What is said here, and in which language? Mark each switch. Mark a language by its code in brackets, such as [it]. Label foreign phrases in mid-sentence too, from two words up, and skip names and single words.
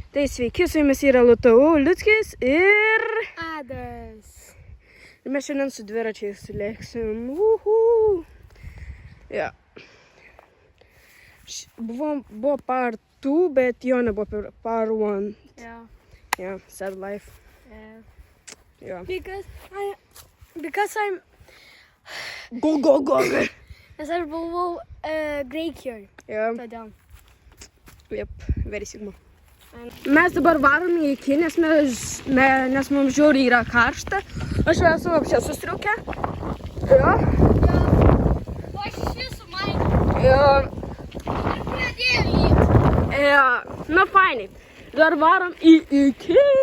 [lt] Tai sveiki, su jumis yra LTU Liuckis ir Adas. Ir mes šiandien su dviračiais lėksim. Ja. Buvo part 2, bet jo nebuvo part 1. [en] Yeah. Yeah, sad life. Yeah. Yeah. Because I'm... Go. [lt] Nes aš buvau Graikijoje. [en] Yeah. [lt] Todėl. [en] Yep, very sigma. [lt] Mes dabar varom į iki, nes mums žiauriai yra karšta. Aš jau esu apšė sustriukę. Jo. O aš esu mainiu. Jo. Ir pradėjau lyti. Jo. Na, fainai. Dar varom į iki.